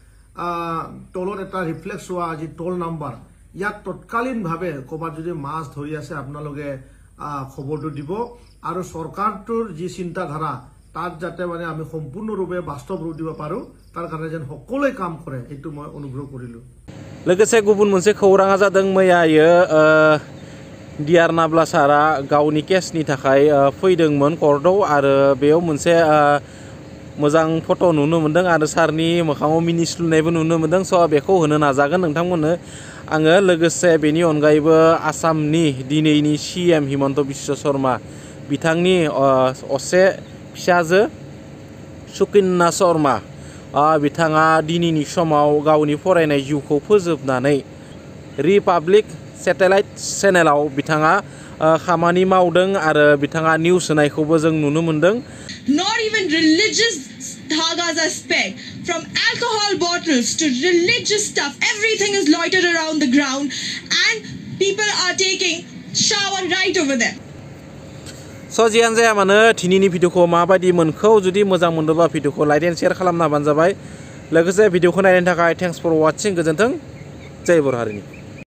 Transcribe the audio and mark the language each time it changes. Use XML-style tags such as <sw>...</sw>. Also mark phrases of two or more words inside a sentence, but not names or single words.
<as>টলত এটা ৰিফ্লেক্স হোৱা আজি</as> <en>toll number</en> <as>ইয়াত তৎকালীনভাৱে ক'ৰবাত যদি মাছ ধৰি আছে আপোনালোকে খবৰটো দিব আৰু চৰকাৰটোৰ যি চিন্তাধাৰা তাত যাতে মানে আমি সম্পূৰ্ণৰূপে বাস্তৱ ৰূপ দিব পাৰো তাৰ কাৰণে যেন সকলোৱে কাম কৰে এইটো মই অনুগ্ৰহ কৰিলো</as> <brx>लोगोसे गुबुन मोनसे खौराङा जादों मैयायो डिआर नाब्ला सारा गावनि केसनि थाखाय फैदोंमोन कर्टआव आरो बेयाव मोनसे मोजां फट' नुनो मोन्दों आरो सारनि मोखाङाव मिनिस्लुनायबो नुनो मोन्दों स' बेखौ होनो नाजागोन नोंथांमोननो आङो लोगोसे बेनि अनगायैबो आसामनि दिनैनि CM हिमन्त बिश्व शर्मा बिथांनि असे फिसाजो सुकन्या शर्मा बिथाङा दिनैनि समाव गावनि फरायनाय जिउखौ फोजोबनानै रिपाब्लिक सेटेलाइट चेनेलाव बिथाङा खामानि मावदों आरो बिथाङा निउस होनायखौबो जों नुनो मोन्दों</brx> <en>Not even religious dhagas are spared. From alcohol bottles to religious stuff, everything is loitered around the ground and people are taking shower right over there.</en> <brx>स' जियानो जाया मानो दिनैनि भिडिअखौ माबायदि मोनखौ जुदि मोजां मोनदोंबा भिडिअखौ</brx> <en>like and share</en> <brx>खालामना होबानो जाबाय लोगोसे भिडिअखौ नायनायनि थाखाय</brx> <en>thanks for watching</en> <brx>गोजोन्थों जय बर' हारिनि</brx>